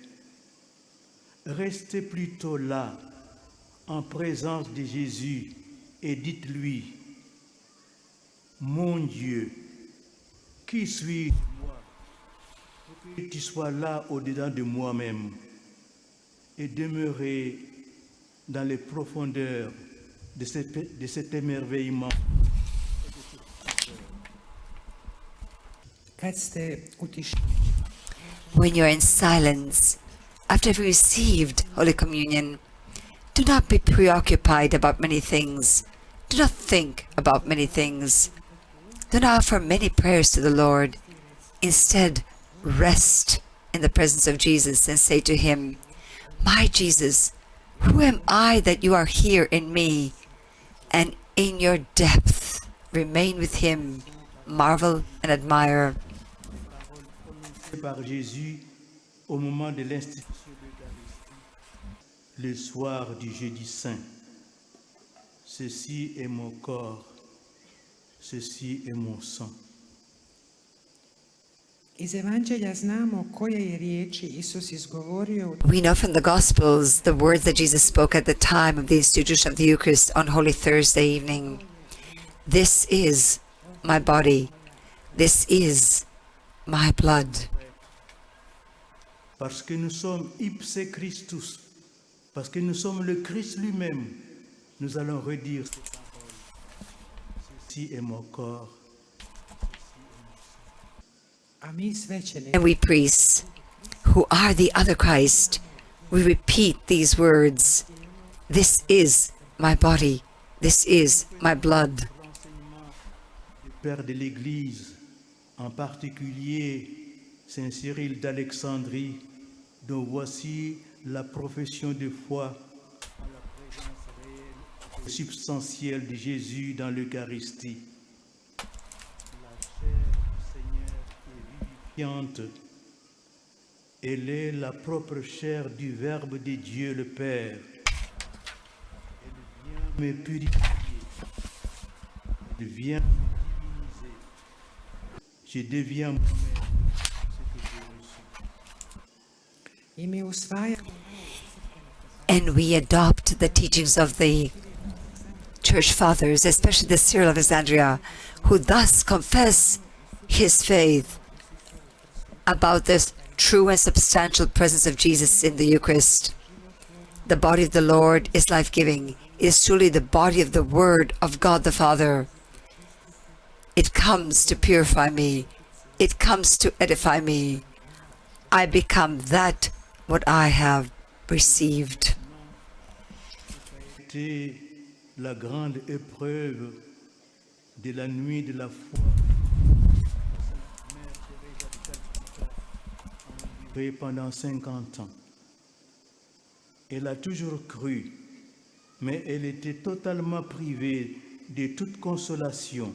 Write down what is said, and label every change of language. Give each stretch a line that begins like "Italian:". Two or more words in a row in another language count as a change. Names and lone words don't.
French: Restez plutôt là, en présence de Jésus, et dites-lui, mon Dieu, qui suis-je moi pour que tu sois là au-dedans de moi-même et demeurer dans les profondeurs de cet émerveillement.
Croatian: kad ste u tišini.
English: When you're in silence, after you've received Holy Communion, do not be preoccupied about many things. Do not think about many things. Do not offer many prayers to the Lord. Instead, rest in the presence of Jesus and say to Him, My Jesus, who am I that you are here in me? And in your depth, remain with Him, marvel and admire.
French: Par Jésus au moment de l'institution de l'Eucharistie, le soir du jeudi saint. Ceci est mon corps, ceci est mon sang.
Croatian: Iz Evanđelja znamo koje je riječi Isus izgovorio
English: We know from the Gospels the words that Jesus spoke at the time of the institution of the Eucharist on Holy Thursday evening. This is my body. This is my blood.
French: Parce que nous sommes
Latin: ipse Christus,
French: parce que nous sommes le Christ lui-même, nous allons redire ces paroles. Ceci est mon corps.
Croatian: a mi svećenici
English: And we priests, who are the other Christ, we repeat these words. This is my body. This is my blood.
French: Le Père de l'Église, en particulier Saint Cyril d'Alexandrie, dont voici la profession de foi à la présence réelle et substantielle de Jésus dans l'Eucharistie. La chair du Seigneur est vivifiante. Elle est la propre chair du Verbe de Dieu le Père. Elle vient me purifier. Elle vient me diviniser. Je deviens moi-même ce que j'ai reçu.
Croatian: i mi usvajamo
English: And we adopt the teachings of the Church Fathers, especially the Cyril of Alexandria, who thus confess his faith about this true and substantial presence of Jesus in the Eucharist. The body of the Lord is life-giving. It is truly the body of the Word of God the Father. It comes to purify me. It comes to edify me. I become that what I have received.
French: C'était la grande épreuve de la nuit de la foi. Pendant 50 ans. Elle a toujours cru, mais elle était totalement privée de toute consolation.